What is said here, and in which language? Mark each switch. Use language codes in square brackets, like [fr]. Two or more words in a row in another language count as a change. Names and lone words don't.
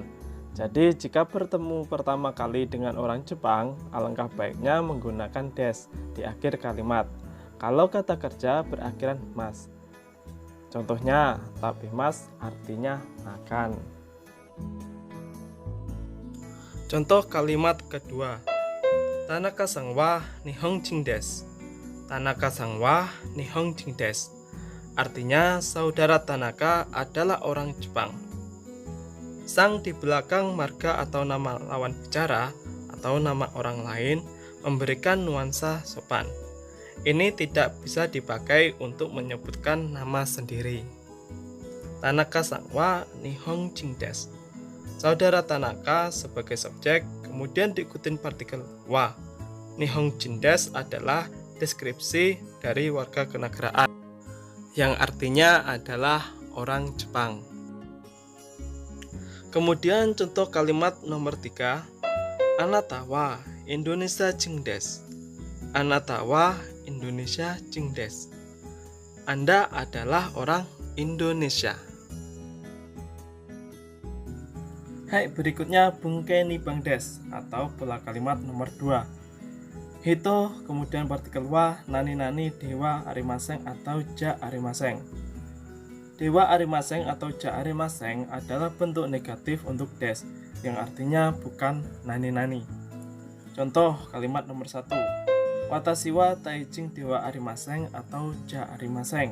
[id] Jadi jika bertemu pertama kali dengan orang Jepang, alangkah baiknya menggunakan des di akhir kalimat. Kalau kata kerja berakhiran mas. Contohnya, tapi mas artinya makan. Contoh kalimat kedua. [ja] 田中さんは日本人です. 田中さんは日本人です. [id] Artinya saudara Tanaka adalah orang Jepang. Sang di belakang marga atau nama lawan bicara atau nama orang lain memberikan nuansa sopan. Ini tidak bisa dipakai untuk menyebutkan nama sendiri. [ja] 田中さんは日本人です. [id] Saudara Tanaka sebagai subjek, kemudian diikutin partikel wa. [ja] 日本人です [id] adalah deskripsi dari warga kenegaraan, yang artinya adalah orang Jepang. Kemudian contoh kalimat nomor 3. [ja] あなたはインドネシア人です. あなたはインドネシア人です. [id] Anda adalah orang Indonesia. Hai, berikutnya [ja] 文型二番です [id] atau pola kalimat nomor 2 Hito, kemudian partikel wa, nani-nani, [ja] ではありません atau じゃありません. ではありません atau じゃありません [id] adalah bentuk negatif untuk des, yang artinya bukan nani-nani. Contoh kalimat nomor 1. [ja] 私はタイ人ではありません atau じゃありません.